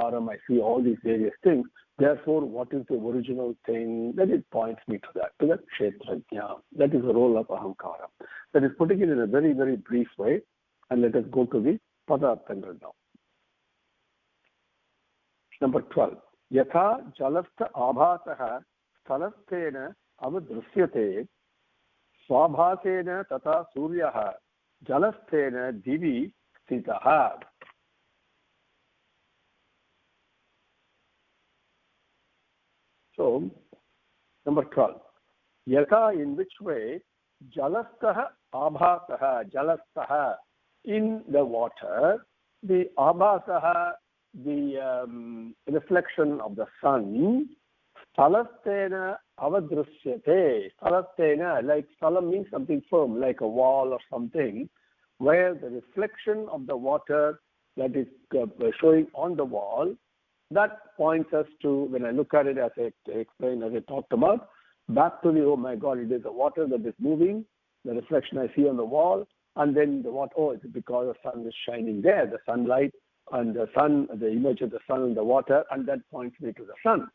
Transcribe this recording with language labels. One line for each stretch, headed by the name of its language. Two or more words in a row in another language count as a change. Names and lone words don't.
English: I see all these various things. Therefore, what is the original thing? Then it points me to that Kshetrajna. That is the role of ahamkaram. That is putting it in a very, very brief way. And let us go to the Padarthangal now. Number 12.
Sanskrit: Yatha jalastha abhasaha sthalastena avadrusyate swabhasena tata suryaha jalastena divi sthitaha.
English: So, number 12. Yatha, in which way?
Sanskrit: Jalastaha abhasaha, jalastaha,
English: in the water, the abhasaha, the reflection of the sun,
Sanskrit: sthalastena avadrusyate. Sthalastena,
English: like sthalam means something firm, like a wall or something, where the reflection of the water that is showing on the wall, that points us to, when I look at it, as I explained, as I talked about, back to the, oh my God, it is the water that is moving, the reflection I see on the wall, and then the water, oh, it's because the sun is shining there, the sunlight and the sun, the image of the sun in the water, and that points me to the sun.